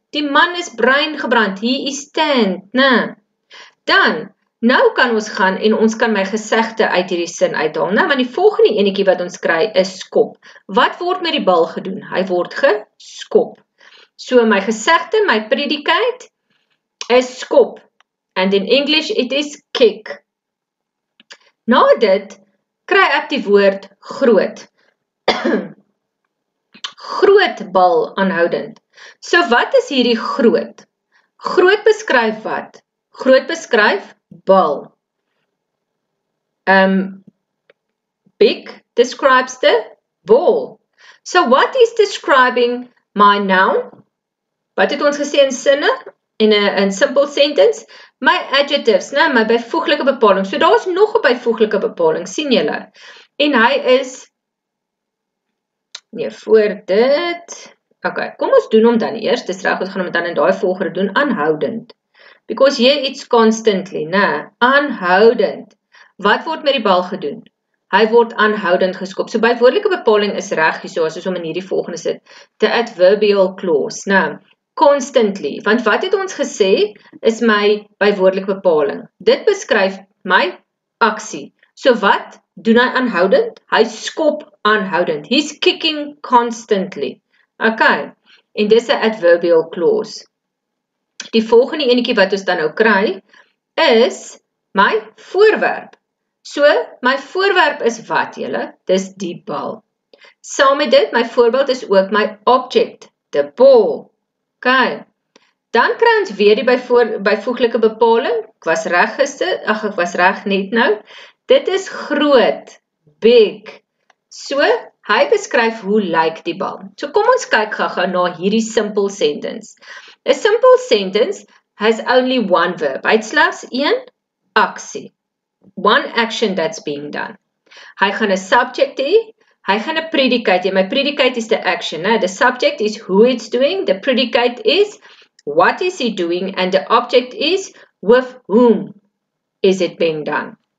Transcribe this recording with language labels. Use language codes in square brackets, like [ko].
[af] Die man is breingebrand. [en] He is tanned, [af] Dan, nou kan ons gaan en ons kan my gesegde uit hierdie sin uithaal, want die volgende enetjie wat ons kry is skop. Wat word met die bal gedoen? Hy word geskop. So my gesegde, my predicate is skop. [en] And in English it is kick. [af] Na dit kry ek die woord groot. Groot bal aanhoudend. So wat is hierdie groot? Groot beskryf wat? Groot beskryf bal. [en] Big describes the ball. So what is describing my noun? [af] Wat het ons gesê in sinne? In 'n [en] simple sentence? My adjectives, [af] my byvoeglike bepaling. So daar is nog 'n byvoeglike bepaling, sien julle? En hy is, voor dit, okay, kom ons doen hom dan eers, dis reg, ons gaan hom dan in daai volgorde doen, aanhoudend. [en] Because here it's constantly, aanhoudend. [af] Wat word met die bal gedoen? Hy word aanhoudend geskop. So bywoordelike bepaling is reg hierso, as ons hom in hierdie volgende sit. [en] The adverbial clause, constantly. [af] Want wat het ons gesê is my bywoordelike bepaling? Dit beskryf my aksie. So wat doen hy aanhoudend? Hy skop aanhoudend. [en] He's kicking constantly. [af] Okay. En dis 'n [en] adverbial clause. [af] Die volgende enetjie wat ons dan nou kry, is my voorwerp. So, my voorwerp is wat, julle? Dis die bal. Saam met dit, my voorbeeld is ook my [en] object, the ball. [af] Okay. Dan kry ons weer die byvoeglike bepaling. Ek was reg gister, ek was reg net nou. Dit is groot, big. So, hy beskryf hoe lyk die bal. So, kom ons kyk gou-gou na hierdie [en] simple sentence. A simple sentence has only one verb. [af] Hy het slegs een aksie. [en] One action that's being done. [af] Hy gaan 'n subject hê, hy gaan 'n predicate hê. [en] My predicate is the action. The subject is who it's doing, the predicate is what is he doing, and the object is with whom is it being done.